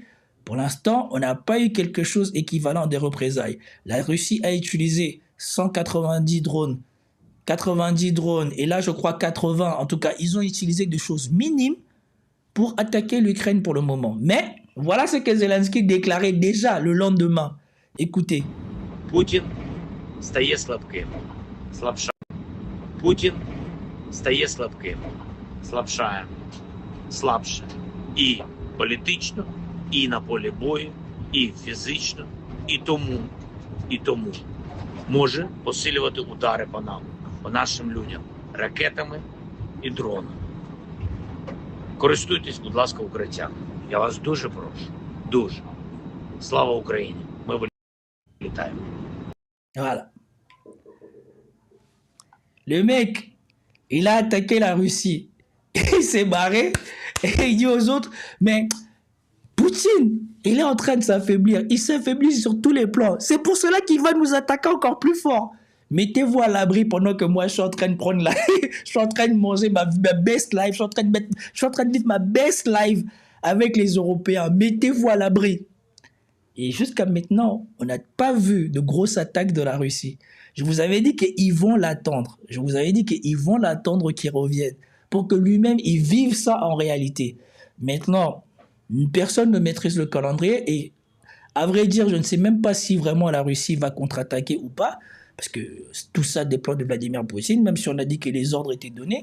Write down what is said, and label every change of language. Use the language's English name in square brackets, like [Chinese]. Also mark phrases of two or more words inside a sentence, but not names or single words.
[French] Pour l'instant, on n'a pas eu quelque chose équivalent des représailles. La Russie a utilisé 190 drones, 90 drones, et là je crois 80. En tout cas, ils ont utilisé des choses minimes pour attaquer l'Ukraine pour le moment. Mais voilà ce que Zelensky déclarait déjà le lendemain. Écoutez. [Ukrainian] Путін стає слабким, слабшає. Путін стає слабким, слабшає, слабше. І політично, і на полі бою, і фізично, і тому може посилювати удари по нам, по нашим людям, ракетами і дронами. Користуйтесь, будь ласка, укриттям. Я вас дуже прошу. Дуже. Слава Україні. Ми вилітаємо. [French] Voilà. Le mec, il a attaqué la Russie. Il s'est barré et il dit aux autres, mais Poutine, il est en train de s'affaiblir. Il s'affaiblit sur tous les plans. C'est pour cela qu'il va nous attaquer encore plus fort. Mettez-vous à l'abri pendant que moi je suis en train de prendre la... je suis en train de manger ma [English] best life. [French] Je suis en train de vivre ma [English] best life [French] avec les Européens. Mettez-vous à l'abri. Et jusqu'à maintenant, on n'a pas vu de grosses attaques de la Russie. Je vous avais dit qu'ils vont l'attendre. Je vous avais dit qu'ils vont l'attendre qu'il revienne pour que lui-même, il vive ça en réalité. Maintenant, personne ne maîtrise le calendrier et À vrai dire, je ne sais même pas si vraiment la Russie va contre-attaquer ou pas, parce que tout ça dépend de Vladimir Poutine, même si on a dit que les ordres étaient donnés.